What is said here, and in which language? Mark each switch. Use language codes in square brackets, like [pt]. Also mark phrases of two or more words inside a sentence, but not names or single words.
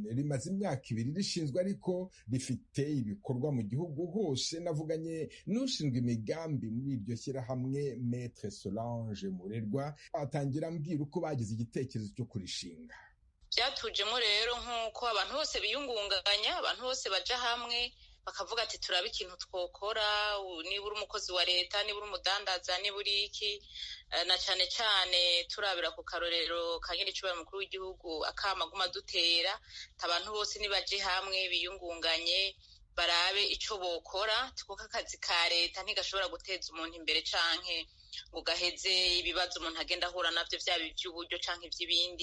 [rw] Rimaze imyaka 2 rishinzwe ariko rifite ibikorwa mu gihugu hose. Navuganye n'ushinzwe imigambi muri iryo shyirahamwe Maître Solange Murerwa, atangira ambwira uko bagize igitekerezo cyo kurishinga. [rn] Byatujemo rero nk'uko abantu bose biyungunganya, abantu bose baja hamwe bakavuga ati turabe ikintu twokora, niba uri umukozi wa leta, niba uri umudandaza, niba uri iki, na cyane cyane turabira ku karorero ka nyir'icubahiro mukuru w'igihugu akamaguma dutera, abantu bose nibaje hamwe biyungunganye barabe ico bokora, kuko akazi ka leta ntigashobora guteza umuntu imbere canke ngo gaheze ibibazo umuntu agenda ahura navyo vyaba ivy'uburyo canke ivy'ibindi.